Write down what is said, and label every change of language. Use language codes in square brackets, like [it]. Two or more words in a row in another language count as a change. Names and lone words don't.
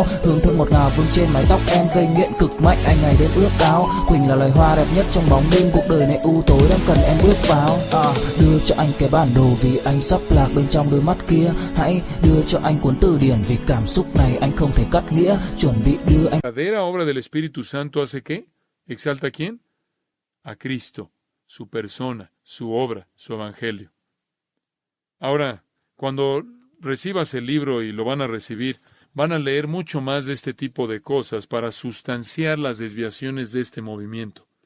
[vi] Hương thơm ngọt ngào vương trên mái tóc em, gây nghiện cực mạnh anh ngày đêm ước ao. Quỳnh là loài hoa đẹp nhất trong bóng đêm, cuộc đời này u tối đang cần em bước vào. Đưa cho anh cái bản đồ vì anh sắp lạc bên trong đôi mắt kia. Hãy đưa cho anh cuốn từ điển vì cảm xúc này anh không thể cắt nghĩa. Chuẩn bị đưa anh. [es] La verdadera obra del Espíritu Santo hace ¿qué? ¿Exalta a quién? A Cristo, su persona, su obra, su evangelio. Ahora, cuando recibas el libro, y lo van a recibir, van a leer mucho más de este tipo de cosas para sustanciar las desviaciones de este movimiento.